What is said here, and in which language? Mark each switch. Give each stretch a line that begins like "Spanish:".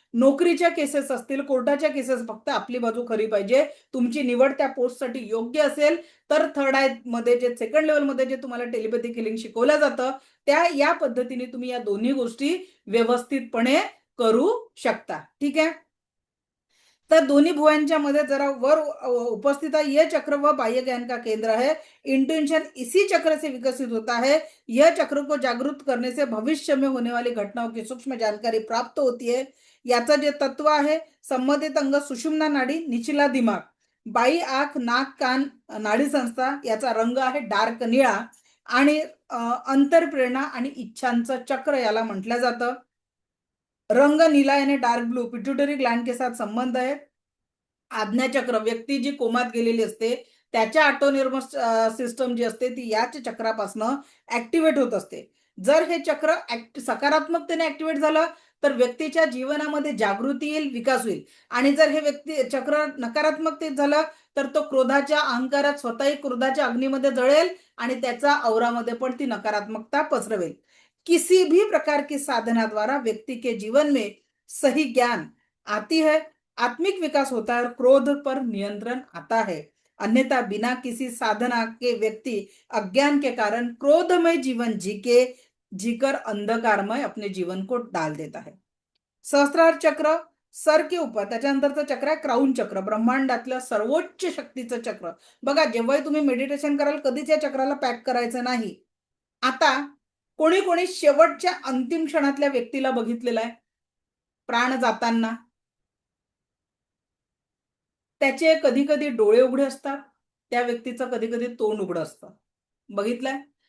Marathi: नोकरीच्या केसेस असतील, कोर्टाच्या केसेस, फक्त आपली बाजू खरी पाहिजे, तुमची निवड त्या पोस्टसाठी योग्य असेल, तर थर्ड आय मध्ये जे सेकंड लेवलमध्ये जे तुम्हाला टेलिपॅथिक हिलिंग शिकवलं जातं, त्या या पद्धतीने तुम्ही या दोन्ही गोष्टी व्यवस्थितपणे करू शकता. ठीक आहे. तर दोन्ही भुवयांच्या मध्ये जरा वर
Hindi: उपस्थित है. यह चक्र वह बाह्य ज्ञान का केंद्र है. इंट्यूशन इसी चक्र से विकसित होता है. यह चक्र को जागृत करने से भविष्य में होने वाली घटनाओं की सूक्ष्म जानकारी प्राप्त होती है.
Marathi: याचं जे तत्व आहे, संबंधित अंग सुषुम्ना नाडी, निचला दिमाग, बाई आंख, नाक, कान, नाडी संस्था, याचा रंग आहे डार्क निळा, आणि अंतरप्रेरणा आणि इच्छांचं चक्र याला म्हटलं जातं.
Hindi: रंग नीला यानी डार्क ब्लू पिट्यूटरी ग्लैंड के साथ संबंध है.
Marathi: आज्ञाचक्र, व्यक्ती जी कोमात गेलेली असते, त्याच्या ऑटोनॉर्मस सिस्टम जी असते, ती याच चक्रापासून ऍक्टिव्हेट होत असते. जर हे चक्र सकारात्मकतेने ऍक्टिव्हेट झालं, तर व्यक्तीच्या जीवनामध्ये जागृती येईल, विकास होईल. आणि जर हे व्यक्ती चक्र नकारात्मकतेत झालं, तर तो क्रोधाच्या अहंकारात, स्वतःही क्रोधाच्या अग्नीमध्ये जळेल, आणि त्याचा औरामध्ये पण ती नकारात्मकता पसरवेल.
Hindi: किसी भी प्रकार की साधना द्वारा व्यक्ति के जीवन में सही ज्ञान आती है, आत्मिक विकास होता है और क्रोध पर नियंत्रण आता है. अन्यथा बिना किसी साधना के व्यक्ति अज्ञान के कारण क्रोधमय जीवन जीकर अंधकारमय अपने जीवन को डाल देता है. सहस्त्रार चक्र सर के ऊपर,
Marathi: त्याच्यानंतरचं चक्र आहे क्राउन चक्र, ब्रह्मांडातलं सर्वोच्च शक्तीचं चक्र. बघा, जेव्हाही तुम्ही मेडिटेशन कराल, कधीच या चक्राला पॅक करायचं नाही. आता कोणी कोणी शेवटच्या अंतिम क्षणातल्या व्यक्तीला बघितलेलं आहे, प्राण जाताना त्याचे कधी कधी डोळे उघडे असतात, त्या व्यक्तीचं कधी कधी तोंड उघडं असतं. बघितलंय?